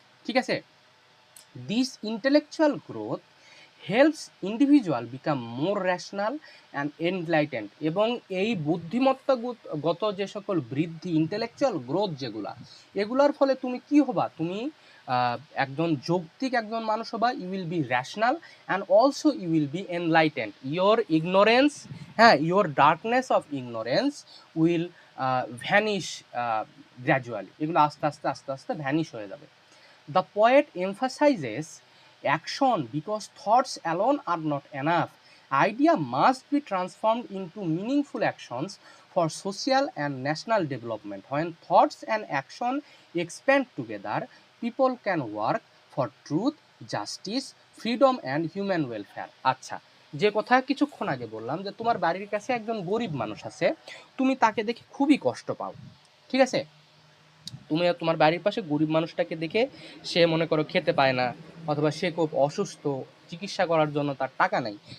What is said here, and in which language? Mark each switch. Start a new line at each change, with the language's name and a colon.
Bangla: ঠিক আছে,
English: this intellectual growth helps individual become more rational and enlightened,
Bangla: এবং এই বুদ্ধিমত্তাগত যে সকল বৃদ্ধি, ইন্টেলেকচুয়াল গ্রোথ যেগুলা, এগুলোর ফলে তুমি কি হবা? তুমি একজন যৌক্তিক একজন মানুষ হবা,
English: You will be rational and also you will be enlightened. Your ignorance, হ্যাঁ, your darkness of ignorance will vanish gradually,
Bangla: এগুলো আস্তে আস্তে আস্তে আস্তে ভ্যানিশ হয়ে যাবে।
English: The poet emphasizes action because thoughts alone are not enough. Idea must be transformed into meaningful actions for social and national development. When thoughts and action expand together, people can work for truth, justice, freedom and human welfare.
Bangla: আচ্ছা, যে কথা কিছুক্ষণ আগে বললাম যে তোমার বাড়ির কাছে একজন গরিব মানুষ আছে, তুমি তাকে দেখে খুবই কষ্ট পাও, ঠিক আছে? তুমি তোমার বাড়ির পাশে গরিব মানুষটাকে দেখে সে মনে করো খেতে পায় না, অথবা সে খুব অসুস্থ, চিকিৎসা করার জন্য তার টাকা নাই।